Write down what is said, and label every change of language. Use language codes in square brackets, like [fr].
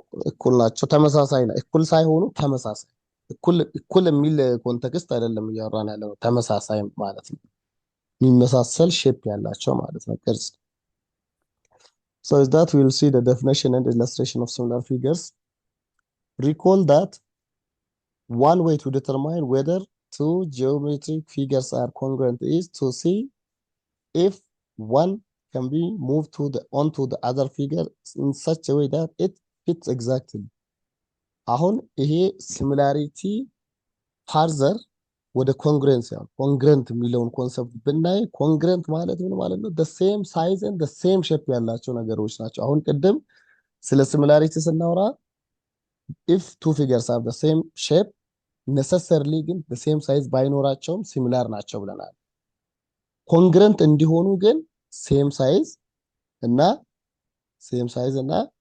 [am] እኩል ናቸው፣ ተመሳሳይ ነው። እኩል ሳይሆኑ ተመሳሳይ፣ እኩል የሚል ኮንቴክስት አይደለም እያወራን ያለው፣ ተመሳሳይ ማለት ነው፣ የሚመሳሰል ሼፕ ያላቸው ማለት ነው ቅርጽ። [en] So is that we will see the definition and illustration of similar figures. Recall that one way to determine whether two geometric figures are congruent is to see if one can be moved onto the other figure in such a way that it fits exactly. [am] አሁን ይሄ ሲሚላሪቲ ፋርዘር ወደ ኮንግረንስ ያው ኮንግረንት የሚለውን ኮንሰፕት ብናይ ኮንግረንት ማለት ምን ማለት ነው? [en] ሴም ሳይዝ ኤንድ ሴም ሼፕ [am] ያላቸው ነገሮች ናቸው። አሁን ቅድም ስለ ሲሚላሪቲ ስናወራ [en] ኢፍ ቱ ፊገርስ ሃቭ ሴም ሼፕ ነሰሰርሊ [am] ግን ሴም ሳይዝ ባይኖራቸውም ሲሚላር ናቸው ብለናል። ኮንግረንት እንዲሆኑ ግን ሴም ሳይዝ እና ሴም ሳይዝ እና